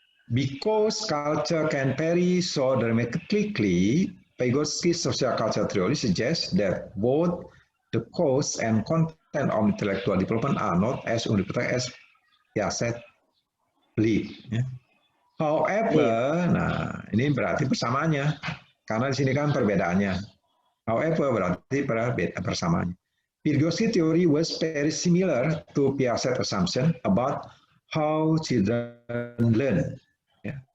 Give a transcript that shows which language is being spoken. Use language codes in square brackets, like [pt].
[en] Because culture can vary so dramatically, Vygotsky's social culture theory suggests that both the cause and content of intellectual development are not as universal as Piaget believe. Ya. [id] However, nah ini berarti persamaannya, karena di sini kan perbedaannya. However, berarti persamaannya. [en] Vygotsky theory was very similar to Piaget assumption about how children learn. [id] Ya.